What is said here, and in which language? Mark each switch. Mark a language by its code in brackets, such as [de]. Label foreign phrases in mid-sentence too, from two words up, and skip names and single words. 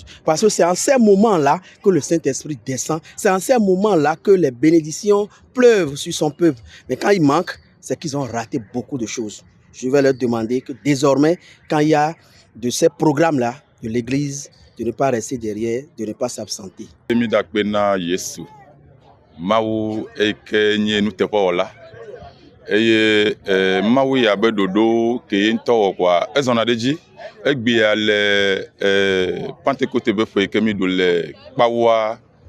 [fr] Parce que c'est en ces moments-là que le Saint-Esprit descend. C'est en ces moments-là que les bénédictions pleuvent sur son peuple. Mais quand ils manquent, c'est qu'ils ont raté beaucoup de choses. Je vais leur demander que désormais, quand il y a de ces programmes-là de l'Église, de ne pas rester derrière, de ne pas s'absenter. [ee] Eye mawu ya be dodo ke nto kwa ezona deji egbe ale Pentecost be fe ke mi do le pawa